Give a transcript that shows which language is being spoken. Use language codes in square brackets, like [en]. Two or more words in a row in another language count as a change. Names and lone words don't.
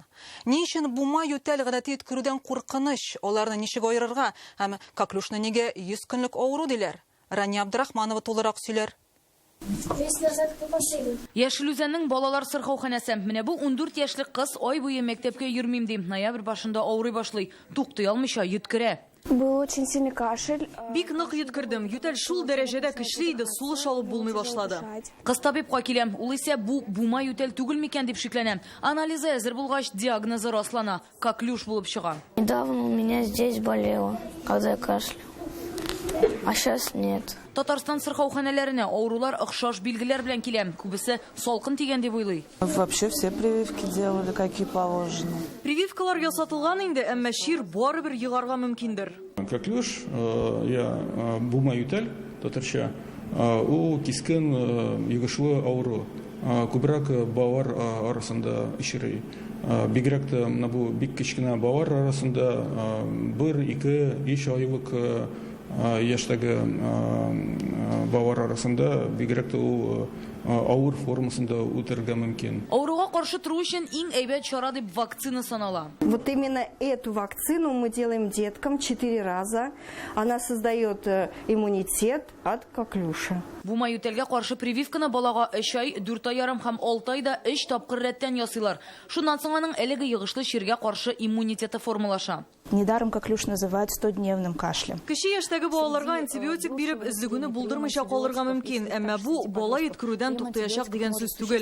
[tt] Ни өчен бума ютел гадәти иткерүдән куркыныч, аларны ничек аерырга һәм коклюшны нигә 100 көнлек авыру диләр? Рания Абдрахманова тулырак сөйләр. Яшел Үзәннең балалар сырхауханәсе. Менә бу 14 яшьлек кыз ай буе мәктәпкә йөрмим ди. Ноябрь башында авырый башлый. Туктый алмыйча йөткерә. [ru] Был очень сильный кашель. [tt] Бик нык йөткердем. Ютел шул дәрәҗәдә көчле иде, сулыш алып булмый башлады. Кыз табибка киләм. Ул исә бу бума ютел түгел микән дип шикләнә. Анализы әзер булгач, диагнозы раслана. Коклюш булып чыга. [ru] Недавно у меня здесь болело, когда я кашлял. А сейчас нет. [tt] Татарстан сырхауханәләренә авырулар охшаш билгеләр белән килә. Күбесе салкын тигән дип уйлый. [ru] Вообще все прививки делали, какие положено. [tt] Прививкалар ясатылган инде, әмма шир барыбер йыгарга мөмкиндер. Коклюш, бума ютел, татарча, ул кискен йогышлы авыру. Күбрәк балалар арасында очрый. Бигрәк тә бу бик кечкенә балалар арасында 1-2 айлык яшьтәге балалар арасында бигрәк тә ул авыр формасында үтәргә мөмкин. Авыруга каршы туру өчен иң әйбәт чара дип вакцина санала. [ru] Вот именно эту вакцину мы делаем деткам 4 раза. Она создает иммунитет от коклюша. [tt] Бума ютелгә каршы прививканы балага 3 ай, 4 ай ярым һәм 6 айда 3 тапкыр рәттән ясыйлар. Шуннан соң аның әлеге йогышлы ширгә каршы иммунитеты формалаша. [ru] Недаром коклюш называют 100-дневным кашлем. [tt] Кече яшьтәге балаларга антибиотик биреп излегүне булдырмыйча калырга мөмкин, әмма бу бала йөткерүдән туктаячак дигән сүз түгел.